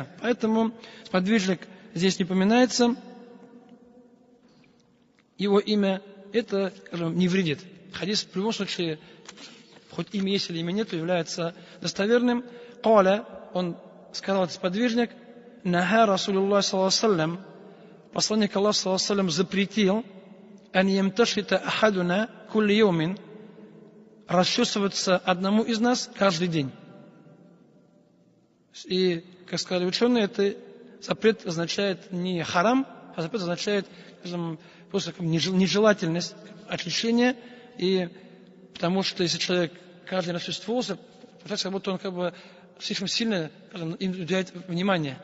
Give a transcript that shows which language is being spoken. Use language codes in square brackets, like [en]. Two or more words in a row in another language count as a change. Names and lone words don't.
[ru] Поэтому сподвижник здесь не упоминается. Его имя это, скажем, не вредит. Хадис в любом случае, хоть имя есть или имя нет, является достоверным. Каля, он сказал, этот сподвижник, [ar] نهى رسول الله صلى الله عليه وسلم, [ru] посланник Аллаха [ar] صلى الله عليه وسلم запретил أن يمتشط أحدنا كل يوم, [ru] расчесываться одному из нас каждый день. И, как сказали ученые, это запрет означает не харам, а запрет означает, скажем, просто нежелательность отвлечения. И потому что если человек каждый день расчесывает волосы, получается, как будто он слишком сильно им уделяет внимание.